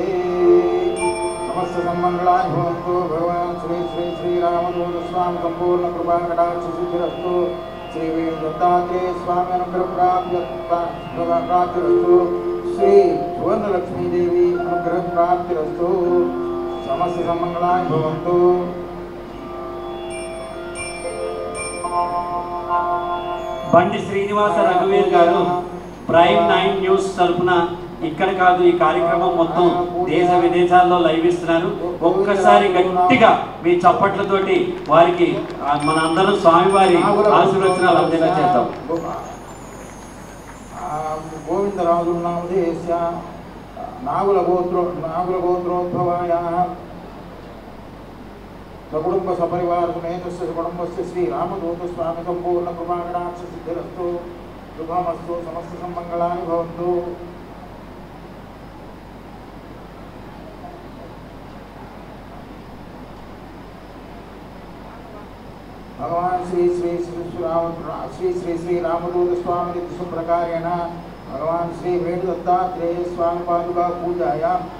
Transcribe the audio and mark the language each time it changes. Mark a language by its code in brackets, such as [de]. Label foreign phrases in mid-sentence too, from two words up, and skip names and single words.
[sa] समस्त सम्मङ्गलानि भवन्तु। भगवान् श्री श्री श्री रामदूत स्वामी संपूर्ण कृपा कटाक्ष सिद्धिरस्तु। श्री वेणुदत्तात्रेय स्वामी अनुग्रह प्राप्तिरस्तु। श्री सुवर्णलक्ष्मी देवी अनुग्रह प्राप्तिरस्तु। समस्त सम्मङ्गलानि भवन्तु। [te] బండి శ్రీనివాస రఘువీర్ గారు ప్రైమ్ 9 న్యూస్ తరఫున ఇక్కడ కాదు ఈ కార్యక్రమం మొత్తం దేశ విదేశాల్లో లైవ్ ఇస్తున్నారు. ఒక్కసారి గట్టిగా మీ చప్పట్లతోటి వారికి మనందరం స్వామివారి ఆశీర్వచనాలు అందేలా చేద్దాం. [sa] గోవిందరాజు నామధేయస్య నాగులగోత్రోద్భవాయ సకుటుంబ సపరివార సమేతస్య కుటుంబస్య శ్రీ రామదూత స్వామి సంపూర్ణ కృపాకటాక్ష సిద్ధిరస్తు శుభమస్తు సమస్త సన్మంగళాని భవంతు. भगवान श्री श्री श्री रामदूत स्वामी प्रकारेण भगवान श्री वेणुदत्तात्रेय स्वामी पादुका पूजायां